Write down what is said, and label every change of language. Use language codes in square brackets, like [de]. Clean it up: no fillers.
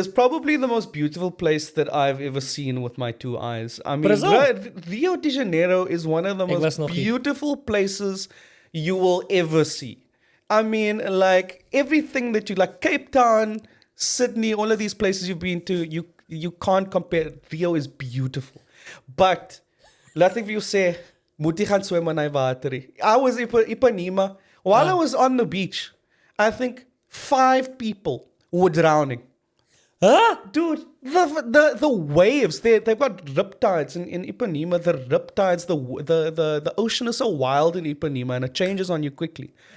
[en] There's probably the most beautiful place that I've ever seen with my two eyes. I mean, Brazil? Rio de Janeiro is one of the most beautiful places you will ever see. I mean, like everything that you like, Cape Town, Sydney, all of these places you've been to, you can't compare. Rio is beautiful. [af] But laat ek vir jou sê, moet jy gaan swem in die water. [en] I was in Ipanema. While I was on the beach, I think 5 people were drowning. Huh? Dude, the waves, they've got riptides in Ipanema. The riptides, the ocean is so wild in Ipanema and it changes on you quickly.